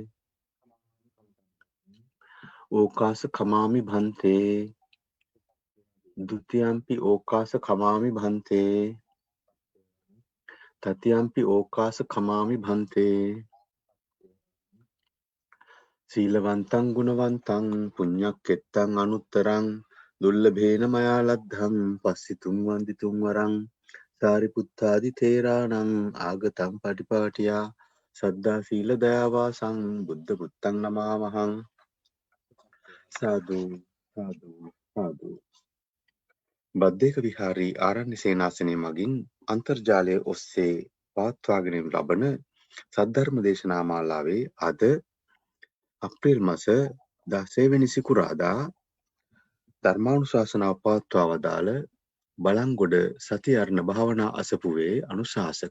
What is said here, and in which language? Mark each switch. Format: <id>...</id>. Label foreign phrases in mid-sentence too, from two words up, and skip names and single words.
<pi>ओकास खमामि भंते द्वितीयंपि ओकास खमामि भंते तृतीयंपि ओकास खमामि भंते शीलवन्तं गुणवन्तं पुण्यक्केत्तं अनुत्तरं दुर्लभेन मया लब्धं पश्यितुं वन्दितुं वरं सारिपुत्तादि थेराणं आगतं पटिपाटिया श्रद्धा शील दयावासं बुद्धपुत्तं नमामहं साधु साधु साधु</pi> <si>බද්දේක විහාරී ආරණ්‍ය සේනාසනය මගින් අන්තර්ජාලය ඔස්සේ පවත්වාගෙන ලබන සද්ධර්ම දේශනා මාලාවේ අද අප්‍රේල් මාස 16 වෙනි සිකුරාදා ධර්මානුශාසනාව පවත්වා වදාළ බලංගොඩ සතියර්ණ භාවනා අසපුවේ අනුශාසක</si>